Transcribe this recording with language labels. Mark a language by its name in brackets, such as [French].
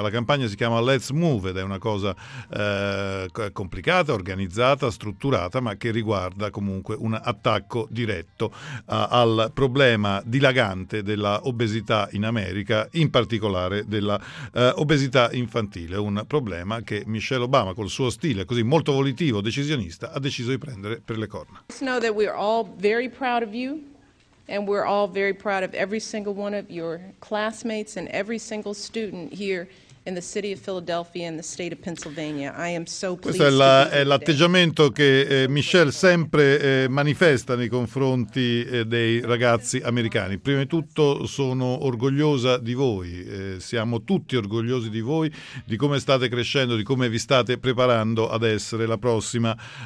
[Italian] La campagna si chiama Let's Move ed è una cosa complicata, organizzata, strutturata, ma che riguarda comunque un attacco diretto al problema dilagante della obesità in America, in particolare della obesità infantile, un problema che Michelle Obama, col suo stile così molto volitivo, decisionista, ha deciso di prendere per le corna. [English] Let's know that we're all very proud of you. And we're all very proud of every single one of your classmates and every single student here in the city of Philadelphia and the state of Pennsylvania. I am so pleased. [Italian] Questo è l'atteggiamento che Michelle sempre manifesta nei confronti dei ragazzi americani. Prima di tutto sono orgogliosa di voi, siamo tutti orgogliosi di voi, di come state crescendo, di come vi state preparando ad essere la prossima